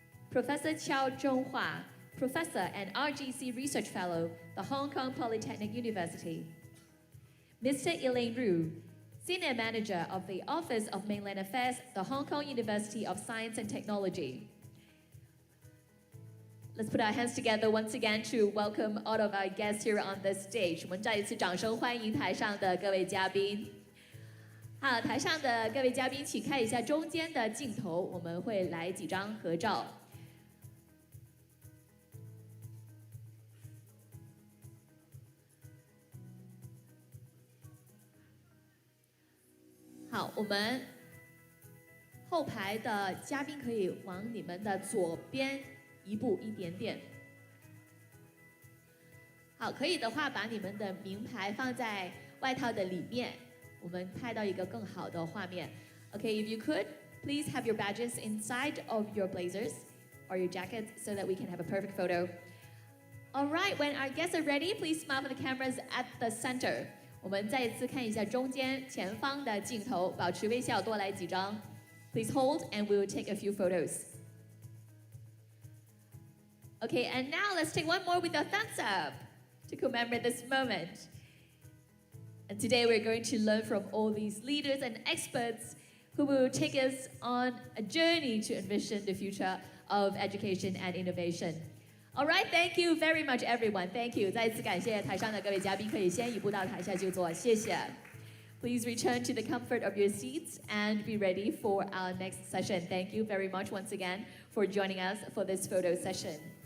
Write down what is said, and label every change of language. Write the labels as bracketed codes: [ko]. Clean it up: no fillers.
[en] Professor Qiao Zhonghua, Professor and RGC Research Fellow, the Hong Kong Polytechnic University. Mr. Elaine Ru, Senior Manager of the Office of Mainland Affairs, the Hong Kong University of Science and Technology. Let's put our hands together once again to welcome all of our guests here on the stage. [zh] 我们再一次掌声欢迎台上的各位嘉宾。好，台上的各位嘉宾，请看一下中间的镜头，我们会来几张合照。好，我们后排的嘉宾可以往你们的左边一步一点点。好，可以的话，把你们的名牌放在外套的里面，我们拍到一个更好的画面。 [en] Okay, if you could, please have your badges inside of your blazers or your jackets so that we can have a perfect photo. All right, when our guests are ready, please smile for the cameras at the center. [zh] 我们再一次看一下中间前方的镜头，保持微笑，多来几张。 [en] Please hold, and we will take a few photos. Okay, and now let's take one more with a thumbs up to commemorate this moment. And today we're going to learn from all these leaders and experts who will take us on a journey to envision the future of education and innovation. All right, thank you very much, everyone. Thank you. [zh] 再一次感谢台上的各位嘉宾，可以先移步到台下就坐，谢谢。 [en] Please return to the comfort of your seats and be ready for our next session. Thank you very much once again for joining us for this photo session.